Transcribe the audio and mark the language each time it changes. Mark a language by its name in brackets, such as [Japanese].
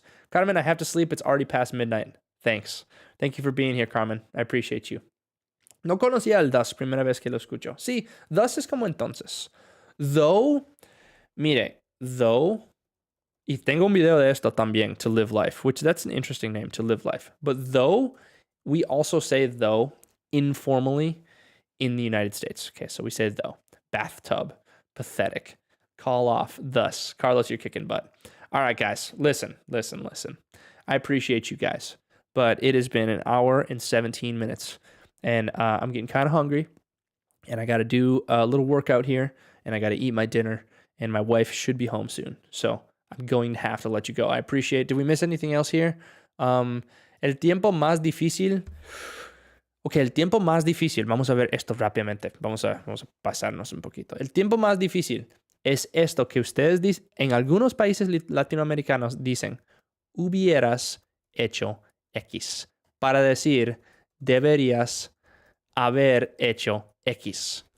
[English] Carmen, I have to sleep. It's already past midnight. Thanks. Thank you for being here, Carmen. I appreciate you. [Spanish] No conocía el thus, primera vez que lo escucho. Sí, thus es como entonces. [English] Though, mire, though, [Spanish] y tengo un video de esto también, [English] to live life, which that's an interesting name, to live life. But though, we also say though informally in the United States. Okay, so we say though. Bathtub, pathetic, call off, thus. Carlos, you're kicking butt. All right, guys, listen. I appreciate you guys, but it has been an hour and 17 minutes, and I'm getting kind of hungry, and I got to do a little workout here, and I got to eat my dinner, and my wife should be home soon, so I'm going to have to let you go. I appreciate it. Did we miss anything else here? [Spanish] El tiempo más difícil. Ok, el tiempo más difícil. Vamos a ver esto rápidamente. Vamos a pasarnos un poquito. El tiempo más difícil es esto que ustedes dicen. En algunos países latinoamericanos dicen, hubieras hecho X. Para decir, deberías haber hecho X.